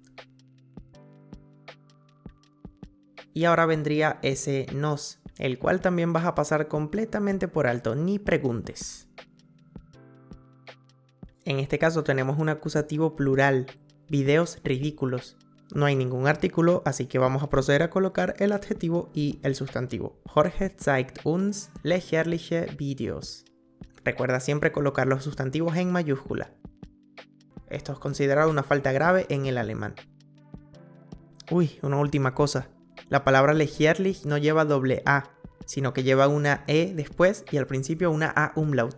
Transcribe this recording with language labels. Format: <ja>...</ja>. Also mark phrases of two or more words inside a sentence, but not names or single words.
<es>Y ahora vendría ese nos, el cual también vas a pasar completamente por alto, ni preguntes. En este caso tenemos un acusativo plural, videos ridículos. No hay ningún artículo, así que vamos a proceder a colocar el adjetivo y el sustantivo.</es> <de>Jorge zeigt uns lächerliche Videos.</de> <es>Recuerda siempre colocar los sustantivos en mayúscula. Esto es considerado una falta grave en el alemán. Uy, una última cosa. La palabra lächerlich no lleva doble A, sino que lleva una E después y al principio una A umlaut.</es>